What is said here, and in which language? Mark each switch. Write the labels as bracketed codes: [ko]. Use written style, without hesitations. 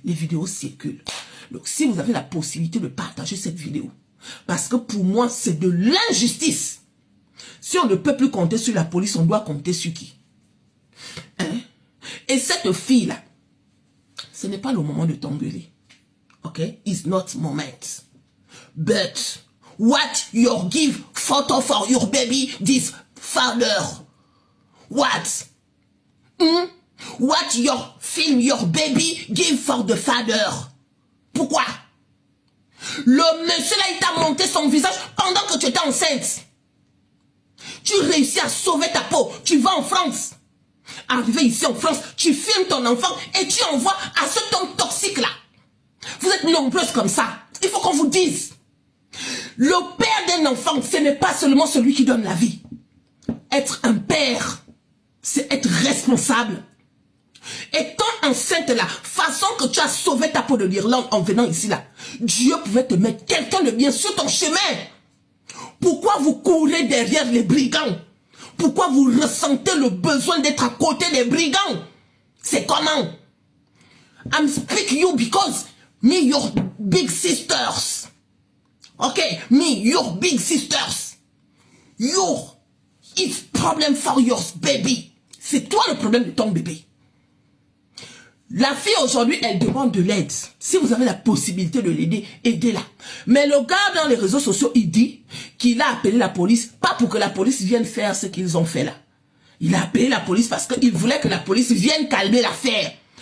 [fr] Les vidéos circulent. Donc si vous avez la possibilité de partager cette vidéo, parce que pour moi c'est de l'injustice. Si on ne peut plus compter sur la police, on doit compter sur qui? Hein? Et cette fille-là, ce n'est pas le moment de t'engueuler. [en] Ok? It's not moment. But what you give photo for your baby this father? What? What your film your baby give for the father? [fr] Pourquoi? Le monsieur là, il t'a monté son visage pendant que tu étais enceinte. Tu réussis à sauver ta peau. Tu vas en France. Arrivé ici en France, tu filmes ton enfant et tu envoies à cet homme toxique là. Vous êtes nombreuses comme ça. Il faut qu'on vous dise. Le père d'un enfant, ce n'est pas seulement celui qui donne la vie. Être un père, c'est être responsable. Et quand enceinte là, façon que tu as sauvé ta peau de l'Irlande en venant ici là, Dieu pouvait te mettre quelqu'un de bien sur ton chemin. Pourquoi vous courez derrière les brigands? Pourquoi vous ressentez le besoin d'être à côté des brigands? C'est comment? [en] I'm speaking you because me your big sisters. Okay, me your big sisters. Your it's problem for your baby. [fr] C'est toi le problème de ton bébé. La fille aujourd'hui, elle demande de l'aide. Si vous avez la possibilité de l'aider, aidez-la. Mais le gars dans les réseaux sociaux, il dit qu'il a appelé la police, pas pour que la police vienne faire ce qu'ils ont fait là. Il a appelé la police parce qu'il voulait que la police vienne calmer l'affaire.